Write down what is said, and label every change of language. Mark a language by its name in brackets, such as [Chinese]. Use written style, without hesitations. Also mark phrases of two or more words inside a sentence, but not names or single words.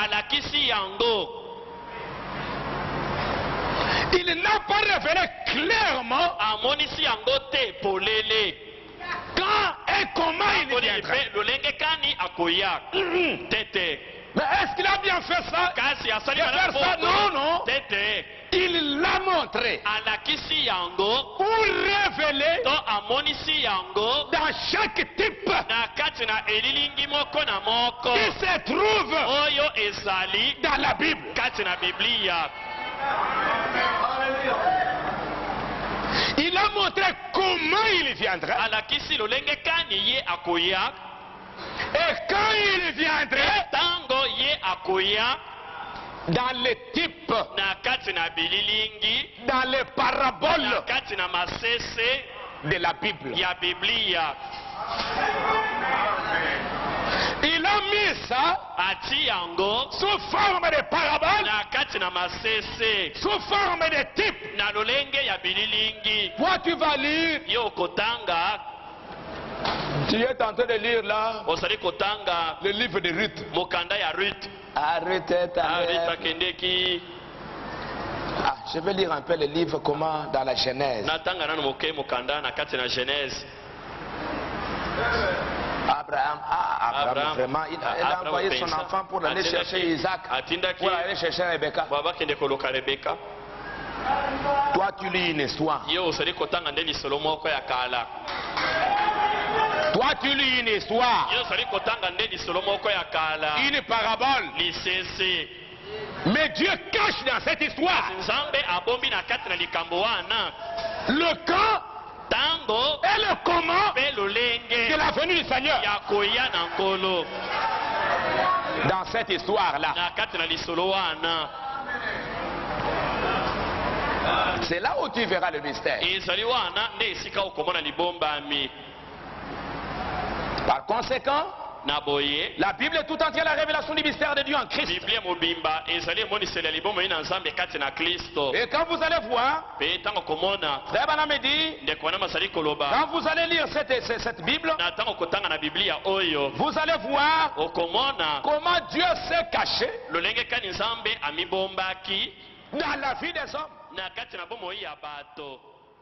[French] Il n'a pas révélé clairement quand et comment il viendrait. Mais est-ce qu'il a bien fait ça? Non, non. Il l'a montré pour révéler dans chaque type [Lingala] kati na elilingi moko na moko [French] qui se trouve [Lingala] oyo ezali [French] dans la Bible. [Lingala] kati na Biblia. [French] Il a montré comment il viendrait. [Lingala] Alakisi lolenge kani ye akoya. [French] Et quand il viendrait, [Lingala] Tango ye akoya [French] dans les types, [Lingala] na kati na bililingi, [French] dans les [Lingala] na [French] paraboles [Lingala] kati na masese [French] de la Bible. [Lingala] ya Biblia. [French] Il a mis ça [Lingala] Ati yango [French] sous forme de paraboles, [Lingala] na kati na masese [French] sous forme de types. [Lingala] na lolenge ya bililingi. [French] Toi, tu vas lire. [Lingala] Yo kotanga, [French] Tu es en train de lire là [Lingala] osali kotanga [French] le livre de Ruth. [Lingala] mokanda ya Ruth. [French] Arrêtez ta Ruth lèvre. [Lingala] akendeki [French] Ah, je vais lire un peu le livre comment dans la Genèse. [Lingala] natanga nanu moke mokanda na kati na Genèse. [French] Abraham, vraiment, il a envoyé son enfant pour aller chercher Isaac, [Lingala] atindaki [French] pour aller chercher Rebecca. [Lingala] bakende koluka Rebeka. [French] Toi, tu lis une histoire. [Lingala] Yo osali kotanga nde lisolo moko ya kala. [French] Toi, tu lis une histoire. [Lingala] Yo osali kotanga nde lisolo moko ya kala. [French] Une parabole. [Lingala] Lisese. [French] Mais Dieu cache dans cette histoire [Lingala] Nzambe abombi na kati na likambo wana [French] le quand [Lingala] tango [French] et le comment [Lingala] pe [French] de [Lingala] lolenge [French] la venue du Seigneur. [Lingala] ya koya na nkolo. [French] Dans cette histoire-là, [Lingala] Na kati na lisolo wana [French] c'est là où tu verras le mystère. [Lingala] ezali wana nde esika okomona libombami. [French] Par conséquent, [Lingala] Na boye [French] la Bible est tout entière la révélation du mystère de Dieu en Christ. [Lingala] biblia mobimba ezali emoniseli ya libomami na nzambe kati na Kristo. [French] Et quand vous allez voir, [Lingala] Pe ntango komona [French] Frère Branham me dit, [Lingala] ndeko wana mazali koloba [French] quand vous allez lire cette Bible, [Lingala] na ntango kotanga na biblia oyo [French] vous allez voir [Lingala] okomona [French] comment Dieu s'est caché [Lingala] lolenge kani nzambe amibombaki [French] dans la vie des hommes. [Lingala] na kati na bomoi ya bato.